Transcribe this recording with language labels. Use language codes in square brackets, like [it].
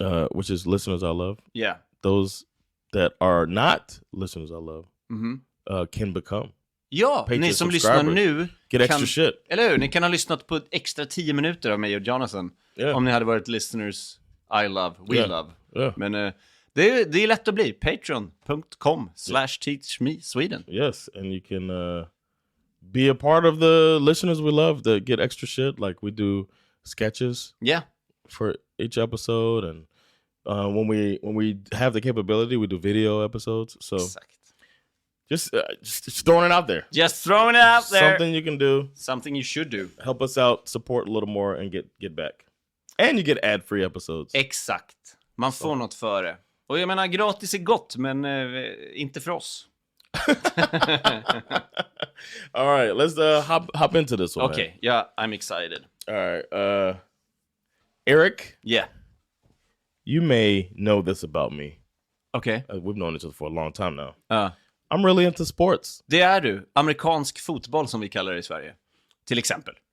[en] which is listeners I love. Yeah. Those that are not listeners I love can become. [sv] Ja, [en] Patreon [sv] ni som lyssnar nu [en] get extra shit. [sv] Eller hur? Ni kan ha lyssnat på extra 10 minuter av mig och Jonathan. Om ni hade varit [en] listeners I love, we love. Yeah. [sv] Men det är lätt att bli. Patreon.com/teachmesweden. [en] Yes, and you can be a part of the listeners we love that get extra shit. Like we do sketches for each episode, and when we have the capability, we do video episodes. So just throwing it out there. Just throwing it out there. Something you can do. Something you should do. Help us out, support a little more, and get back. And you get ad-free episodes. [sv] Exakt. Man får något för det. Och jag menar, gratis är gott, men inte för oss. [en] All right, let's hop into this one. Okay, yeah, I'm excited. All right, Erik. Yeah. You may know this about me. Okay. We've known each other for a long time now. I'm really into sports. [sv] Det är du. Amerikansk fotboll som vi kallar det i Sverige. Till exempel.